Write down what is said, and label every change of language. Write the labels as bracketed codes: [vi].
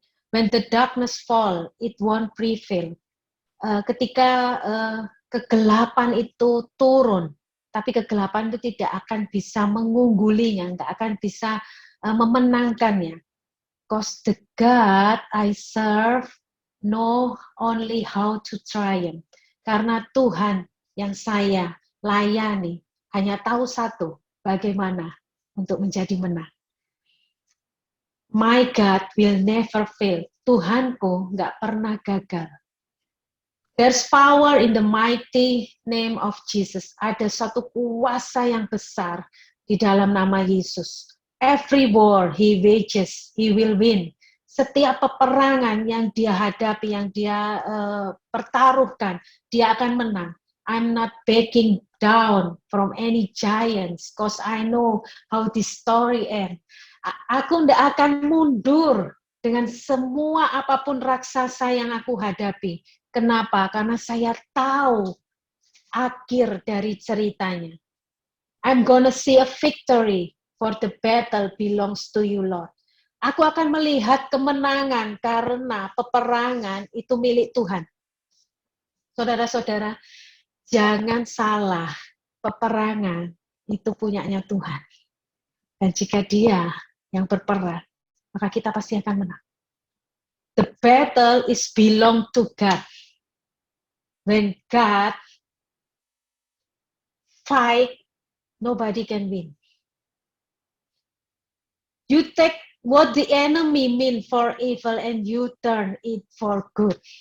[en] When the darkness fall, it won't prevail. [id] Ketika kegelapan itu turun, tapi kegelapan itu tidak akan bisa mengunggulinya, nggak akan bisa memenangkannya. [en] Because the God I serve know only how to triumph. [id] Karena Tuhan yang saya layani hanya tahu satu, bagaimana untuk menjadi menang. [en] My God will never fail. [id] Tuhanku nggak pernah gagal. [en] There's power in the mighty name of Jesus. [id] Ada satu kuasa yang besar di dalam nama Yesus. [en] Every war he wages, he will win. [id] Setiap peperangan yang dia hadapi, yang dia pertaruhkan, dia akan menang. [en] I'm not backing down from any giants, because I know how this story ends. [id] Aku tidak akan mundur dengan semua apapun raksasa yang aku hadapi. Kenapa? Karena saya tahu akhir dari ceritanya. [en] I'm gonna see a victory, for the battle belongs to you, Lord. [id] Aku akan melihat kemenangan karena peperangan itu milik Tuhan. Saudara-saudara, jangan salah, peperangan itu punyanya Tuhan. Dan jika Dia yang berperang, maka kita pasti akan menang. [en] The battle is belong to God. When God fight, nobody can win. You take what the enemy mean for evil and you turn it for good.